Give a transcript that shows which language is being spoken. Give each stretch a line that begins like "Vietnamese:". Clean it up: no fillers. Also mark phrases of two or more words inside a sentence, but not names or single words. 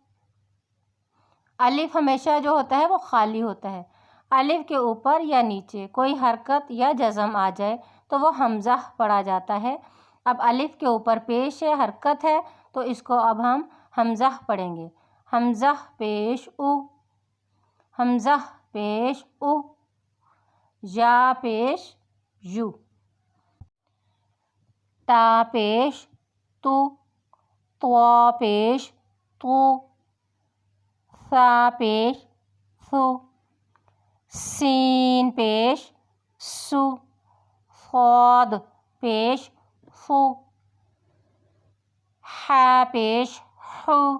Urdu: الف ہمیشہ جو ہوتا ہے وہ خالی ہوتا ہے۔ الف کے اوپر یا نیچے کوئی حرکت یا جزم آ جائے تو وہ حمزہ پڑھا جاتا ہے۔ اب الف کے اوپر پیش ہے، حرکت ہے، تو اس کو اب ہم حمزہ پڑھیں گے۔ حمزہ پیش او، حمزہ پیش او، یا پیش یو، تا پیش تو، طوا پیش تو، ثا پیش ثو، سین پیش سو، صاد پیش ثو، حا پیش حو،